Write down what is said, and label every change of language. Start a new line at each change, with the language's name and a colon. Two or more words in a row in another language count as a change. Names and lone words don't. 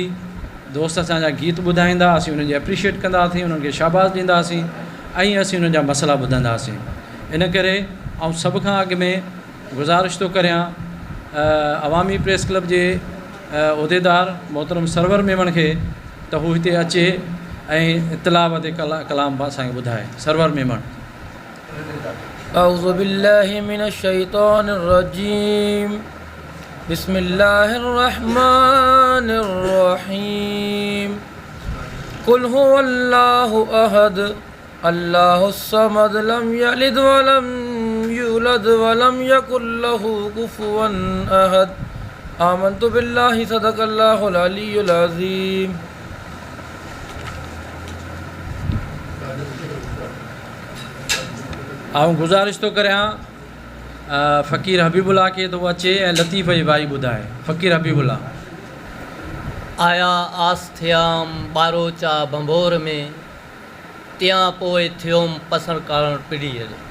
Sindhi: दोस्त असांजा गीत ॿुधाईंदा, असीं उन्हनि जी एप्रिशिएट कंदासीं, उन्हनि खे शाबाश ॾींदासीं ऐं असीं उन्हनि जा मसइला ॿुधंदासीं। इन करे ऐं सभ खां अॻु में गुज़ारिश थो करियां अवामी प्रेस क्लब जे उहिदेदार मोहतरम सरवर मेमण खे त हू हिते अचे ऐं इतलाह ते कलाम असांखे ॿुधाए। सरवर मेमण।
Arabic: أعوذ بالله من الشيطان الرجيم، بسم الله الرحمن الرحيم. قل هو الله أحد الله الصمد لم يلد ولم يولد ولم يكن له كفوا أحد. آمنت بالله صدق الله العلي العظيم.
Sindhi: आऊं गुज़ारिश थो करियां फ़क़ीर हबीबुल्ला खे तो अचे ऐं लतीफ़ जी भाई ॿुधाए। फ़क़ीर हबीबुल्ला। आया आस्थियाम बारोचा बंबोर में, तियां पोइ थियोम पसंदि करणु पीढ़ीअ।